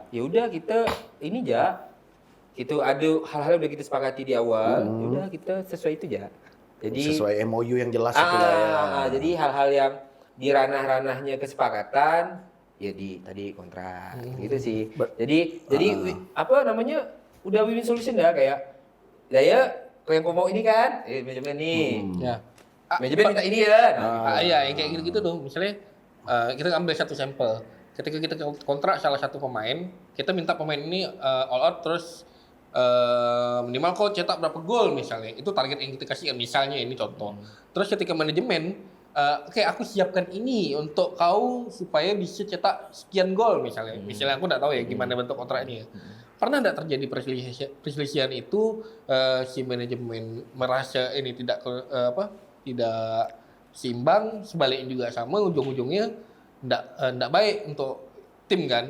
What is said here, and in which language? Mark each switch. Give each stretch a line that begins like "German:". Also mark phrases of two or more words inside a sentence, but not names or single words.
Indonesian: ya udah kita ini ja itu ada hal-hal yang udah kita sepakati di awal, ya udah kita sesuai itu ja. Jadi Sesuai MOU yang jelas itu lah ya. jadi hal-hal yang di ranah-ranahnya kesepakatan ya di tadi kontrak gitu sih. Jadi apa namanya udah
English: win-win solution
Indonesian: dah kayak ya yang kau mau ini kan manajemen nih. Ya. Manajemen minta ini ya. Iya, yang kayak gitu-gitu tuh. Misalnya kita ambil satu sampel. Ketika kita kontrak salah satu pemain, kita minta pemain ini
English: all out
Indonesian: terus minimal kau cetak berapa gol misalnya. Itu target yang kita kasih misalnya ini contoh. Terus ketika manajemen oke aku siapkan ini untuk kau supaya bisa cetak sekian gol misalnya. Misalnya aku enggak tahu ya gimana bentuk kontraknya. Pernah enggak terjadi perselisihan itu si manajemen merasa ini tidak tidak seimbang, sebaliknya juga sama, ujung-ujungnya enggak baik untuk tim kan.